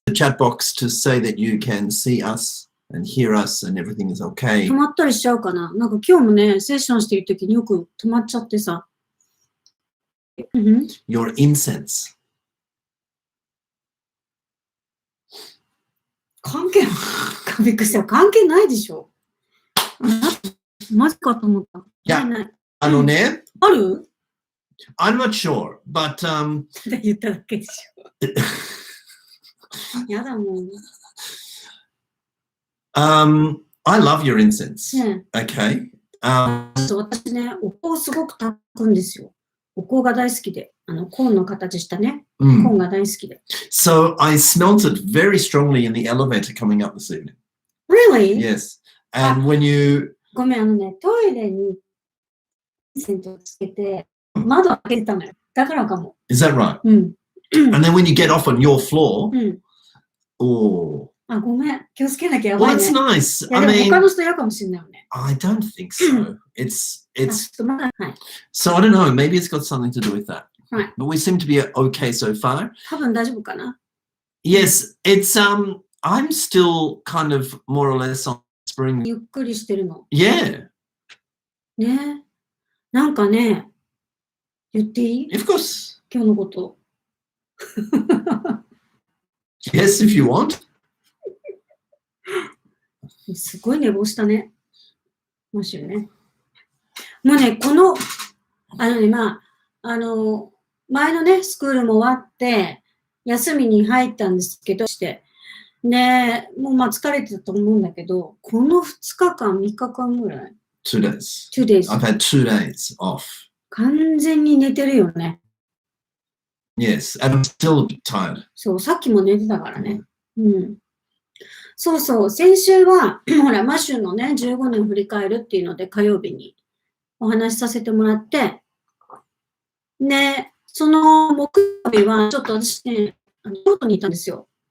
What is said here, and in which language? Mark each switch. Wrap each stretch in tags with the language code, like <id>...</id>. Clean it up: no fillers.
<en>The chat box to say that you can see us and hear us and everything is okay.</en> <ja>止まったりしちゃうかななんか今日もね、セッションしてるときによく止まっちゃってさ。</ja> <en>Your incense.</en> <ja>関係びっくりした。関係ないでしょ。マジかと思った。いや、ない。あのね。ある</ja> <en>I'm not sure, but</en> <ja>言っただけでしょ。やだもん。</ja> <en>I love your incense. Okay. Okay.</en> <ja>私ね、お香すごく炊くんですよ。お香が大好きで。コーンの形したね。コーンが大好きで。</ja> <en>So I smelt it very strongly in the elevator coming up this evening. Really? Yes. And when you...</en> <ja>ごめん、トイレにインセントをつけて、窓開けてたのよ。だからかも。</ja> <en>Is that right? And then when you get off on your floor... Oh...</en> <ja>あ、ごめん。気をつけなきゃやばいね。</ja> <en>Well, that's nice.</en> <ja>いや、でも他の人嫌かもしれないよね。</ja> <en>I don't think so. It's... So I don't know. Maybe it's got something to do with that. Right. But we seem to be okay so far.</en> <ja>多分大丈夫かな</ja> <en>Yes, it's I'm still kind of more or less on spring.</en> <ja>ゆっくりしてるの。</ja> <en>Yeah.</en> <ja>ね。なんかね、言っていい</ja> <en>Of course.</en> <ja>今日のこと。</ja> <en>Yes, if you want.</en> <ja>すごい寝坊したね。もしね。もうね、この、前のね、スクールも終わって、休みに入ったんですけど、ね、もう疲れてたと思うんだけど、この2日間、3日間ぐらい</ja> <en>2 days. Two days. I've had 2 days off.</en> <ja>完全に寝てるよね。</ja> <en>Yes, and I'm still a bit tired.</en> <ja>そう、さっきも寝てたからね。そうそう、先週は、ほら、マシューのね、15年振り返るっていうので、火曜日にお話しさせてもらって、ね、その木曜日は、ちょっと私ね、京都にいたんですよ。</ja>